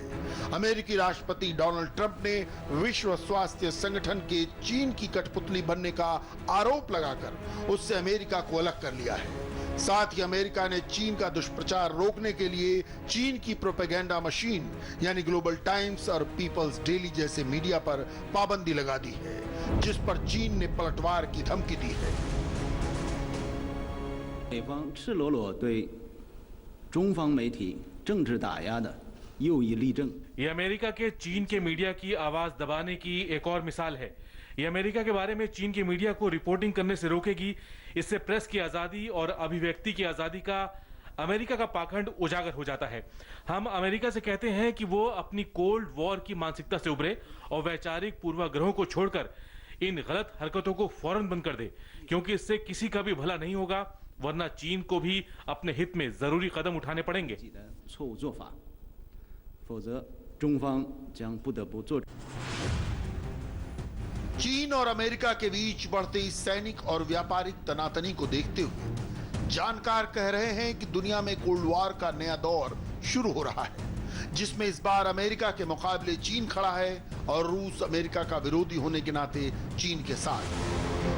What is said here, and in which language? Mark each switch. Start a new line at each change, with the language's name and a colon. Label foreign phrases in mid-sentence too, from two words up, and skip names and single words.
Hindi: अमेरिकी राष्ट्रपति डोनाल्ड ट्रंप ने विश्व स्वास्थ्य संगठन के चीन की कठपुतली बनने का आरोप लगाकर उससे अमेरिका को अलग कर लिया है। साथ ही अमेरिका ने चीन का दुष्प्रचार रोकने के लिए चीन की
English: propaganda machine
Hindi: यानी ग्लोबल टाइम्स और पीपल्स डेली जैसे मीडिया पर पाबंदी लगा दी है, जिस पर चीन ने पलटवार की धमकी दी है।
Chinese: 美方赤裸裸对中方媒体政治打压的又一例证。
Hindi: ये अमेरिका के चीन के मीडिया की आवाज दबाने की एक और मिसाल है। ये अमेरिका के बारे में चीन के मीडिया को रिपोर्टिंग करने से रोकेगी। इससे प्रेस की आजादी और अभिव्यक्ति की आजादी का अमेरिका का पाखंड उजागर हो जाता है। हम अमेरिका से कहते हैं कि वो अपनी
English: cold war
Hindi: की मानसिकता से उभरे और वैचारिक पूर्वाग्रहों को छोड़कर इन गलत हरकतों को फौरन बंद कर दे, क्योंकि इससे किसी का भी भला नहीं होगा, वरना चीन को भी अपने हित में जरूरी कदम उठाने पड़ेंगे।
Chinese: 错误做法，否则中方将不得不做。
Hindi: चीन और अमेरिका के बीच बढ़ते इस सैनिक और व्यापारिक तनातनी को देखते हुए जानकार कह रहे हैं कि दुनिया में
English: cold war
Hindi: का नया दौर शुरू हो रहा है, जिसमें इस बार अमेरिका के मुकाबले चीन खड़ा है और रूस अमेरिका का विरोधी होने के नाते चीन के साथ।